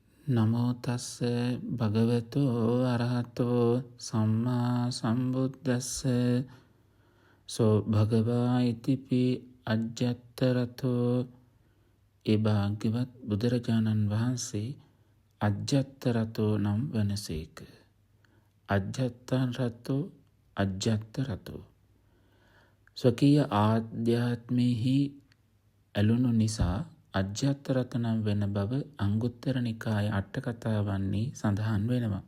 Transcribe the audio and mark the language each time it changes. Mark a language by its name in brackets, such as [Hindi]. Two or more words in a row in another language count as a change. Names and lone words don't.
[Pali] නමෝ තස්ස භගවතෝ අරහතෝ සම්මා සම්බුද්දස්ස සෝ භගවා ඉතිපි අජ්ජත්තරතෝ. [Sinhala] ඒ භාග්‍යවත් බුදුරජාණන් වහන්සේ අජ්ජත්තරතෝ නම් වනසේක. අජ්ජත්තරතෝ ස්වකීය ආධ්‍යාත්මයෙහි ඇලුණු නිසා අජ්ජත්තරත නම් වෙන බව අංගුත්තර නිකාය අට කතාවන්හි සඳහන් වෙනවා.